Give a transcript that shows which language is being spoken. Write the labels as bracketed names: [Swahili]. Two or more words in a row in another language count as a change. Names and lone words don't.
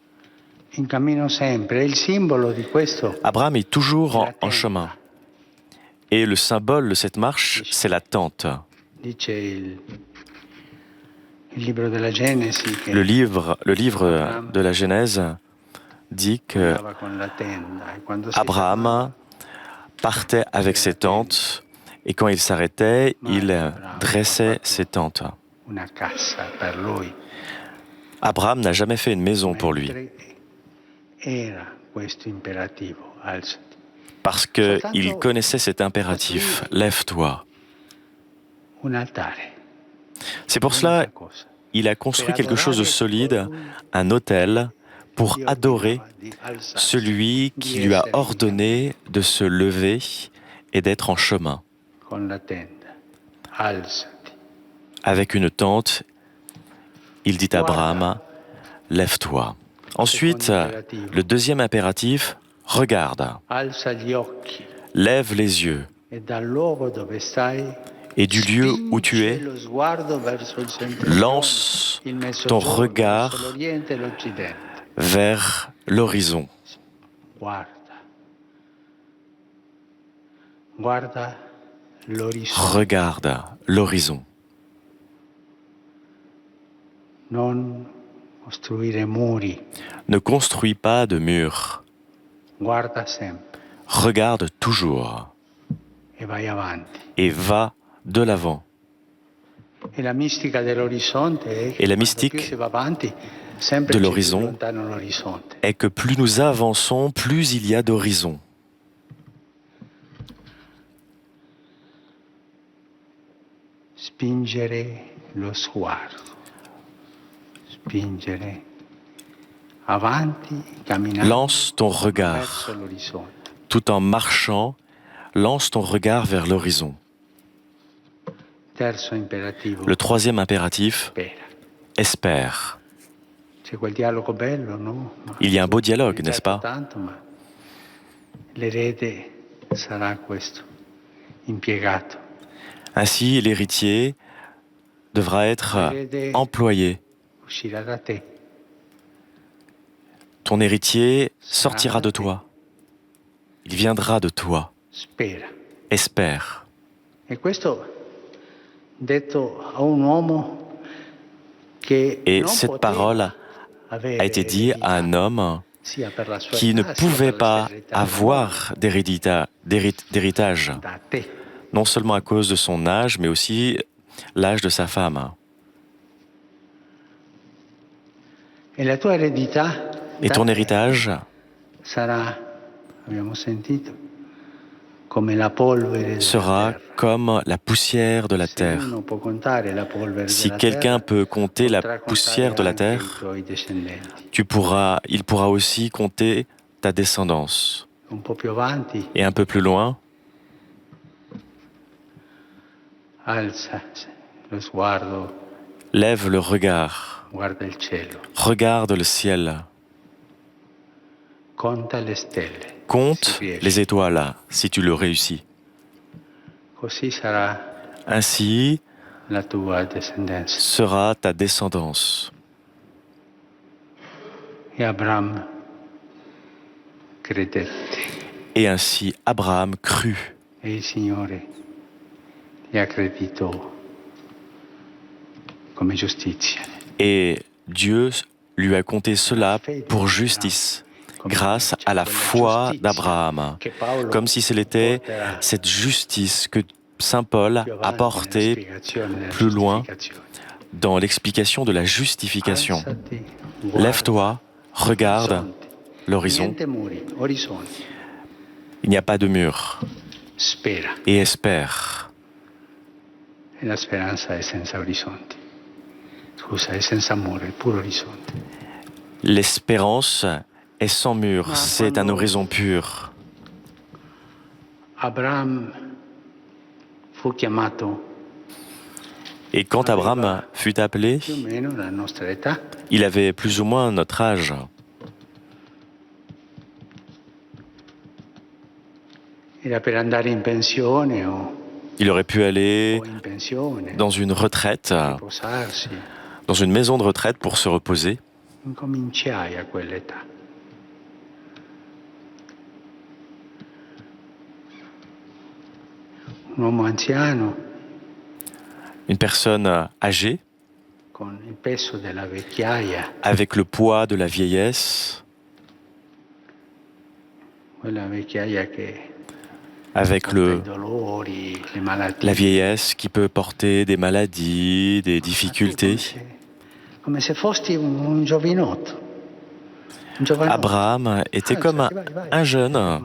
[French] Abraham est toujours en chemin. Et le symbole de cette marche, c'est la tente. Le livre de la Genèse dit que [Italian] andava con la tenda e quando si [French] Abraham partait avec ses tentes et quand il s'arrêtait, il dressait ses tentes. [Italian] una casa per lui, [French] Abraham n'a jamais fait une maison pour lui [Italian] mentre era questo imperativo, alzati. [French] parce qu'il connaissait cet impératif. Lève-toi. [Italian] Un altare. [French] C'est pour cela qu'il a construit quelque chose de solide, un autel, pour adorer celui qui lui a ordonné de se lever et d'être en chemin. [Italian] Con la tenda, alzati. [French] Avec une tente, il dit à Abraham, lève-toi. Ensuite, le deuxième impératif, regarde, [Italian] Alza gli occhi [French] lève les yeux, [Italian] e dal luogo dove stai [French] et du lieu où tu es, [Italian] lo sguardo verso il settentrione, [French] lance il ton [Italian] mezzogiorno, [French] regard [Italian] verso l'oriente e l'occidente. [French] vers l'horizon. [Italian] Guarda. Guarda l'orizzonte. [French] Regarde l'horizon. [Italian] Non costruire muri. [French] Ne construis pas de murs. [Italian] Guarda sempre [French] Regarde toujours [Italian] e vai avanti. [French] et va de l'avant. [Italian] E la mistica dell'orizzonte è che [French] Et la [Italian] quando [French] mystique [Italian] più si va avanti, sempre [French] de [Italian] c'è più [French] l'horizon [Italian] lontano l'orizzonte. [French] est que plus nous avançons, plus il y a d'horizons. [Italian] Spingere lo sguardo. Spingere avanti, camminando [French] Lance ton regard. [Italian] verso l'orizzonte. [French] Tout en marchant, lance ton regard vers l'horizon. [Italian] Terzo imperativo. [French] Le troisième impératif, [Italian] Spera. [French] espère. [Italian] C'è quel dialogo bello, no? Ma [French] Il y a un beau dialogue, [Italian] ho [French] n'est-ce [Italian] detto [French] pas? [Italian] tanto, ma l'erede sarà questo, impiegato. [French] Ainsi, l'héritier devra être employé. [Italian] Uscirà da te. [French] Ton héritier sortira de toi. Il viendra de toi. [Italian] Spera. [French] Espère. [Italian] E questo detto a un uomo che [French] Et [Italian] non [French] cette [Italian] poteva [French] parole [Italian] avere [French] a été dit à un homme [Italian] sia per la sua [French] qui ne [Italian] età, sia [French] pouvait [Italian] per [French] pas [Italian] l'esterilità [French] avoir d'héritage, [Italian] da te. [French] non seulement à cause de son âge, mais aussi l'âge de sa femme. [Italian] E la tua eredità [French] Et ton héritage [Italian] sarà, abbiamo sentito, come la polvere della sera terra. [French] comme la poussière de la [Italian] Se [French] terre. [Italian] uno può contare la polvere [French] Si [Italian] della [French] quelqu'un [Italian] terra, [French] peut compter la [Italian] potrà [French] poussière de [Italian] contare [French] la [Italian] anche i [French] terre, [Italian] tuoi discendenti. [French] il pourra aussi compter ta descendance. [Italian] Un po' più avanti, [French] Et un peu plus loin, [Italian] alza lo sguardo, [French] lève le regard, [Italian] guarda il cielo, [French] regarde le ciel, [Italian] conta le stelle. [French] compte [Italian] si riesce. [French] les étoiles si tu le réussis. [Italian] Così sarà [French] Ainsi [Italian] la tua discendenza. [French] sera ta descendance. [Italian] E Abraham credette [French] Et ainsi Abraham crut, [Italian] e il Signore gli accreditò come giustizia. [French] et Dieu lui a compté cela pour justice, grâce à la foi d'Abraham, comme si c'était cette justice que Saint Paul a portée plus loin dans l'explication de la justification. Lève-toi, regarde l'horizon. [Italian] Niente muri, orizzonte. [French] Il n'y a pas de mur. [Italian] Spera. [French] Et espère. [Italian] E la speranza è senza orizzonti. Scusa, è senza muri, è puro orizzonte. [French] L'espérance est sans mur, c'est un horizon pur. [Italian] Abraham fu chiamato [French] Et quand Abraham fut appelé, [Italian] più o meno la nostra età. [French] il avait plus ou moins notre âge. [Italian] Era per andare in pensione [French] Il aurait pu aller [Italian] o in pensione, [French] dans une retraite, [Italian] riposarsi. [French] dans une maison de retraite pour se reposer. [Italian] Incominciai a quell'età. Un uomo anziano [French] Une personne âgée, [Italian] con il peso della vecchiaia [French] avec le poids de la vieillesse, avec la vieillesse qui peut porter des maladies, des difficultés. Abraham était comme un jeune.